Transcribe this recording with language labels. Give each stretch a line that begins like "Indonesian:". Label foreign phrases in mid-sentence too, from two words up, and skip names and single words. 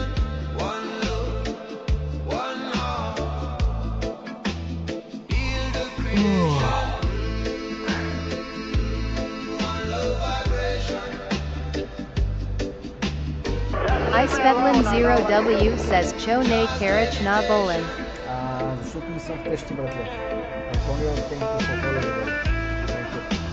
English: One love, one heart, feel the creation. One love vibration. iSvetlin0W says Cho ne karach na bolen. Shoot me some question, bratler. Antonio, thank you for following. Thank you.